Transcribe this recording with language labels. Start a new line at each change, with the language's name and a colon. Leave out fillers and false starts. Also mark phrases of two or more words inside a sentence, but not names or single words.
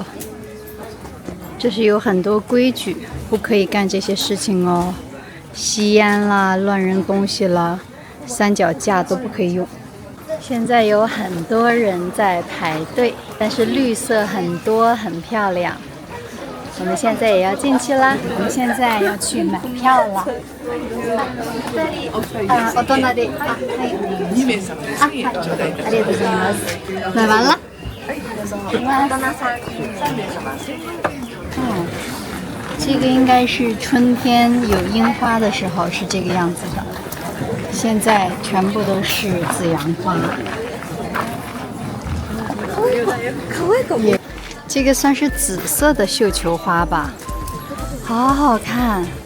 Chinese: 这是有很多规矩，不可以干这些事情哦，吸烟啦、乱扔东西啦、三脚架都不可以用。现在有很多人在排队，但是绿色很多，很漂亮。我们现在也要进去啦，我们现在要去买票了。
Japanese: お隣で、はい、ありがとうございます。
Chinese: 买完了。这个应该是春天有樱花的时候是这个样子的，现在全部都是紫阳花。这个算是紫色的绣球花吧，好好看。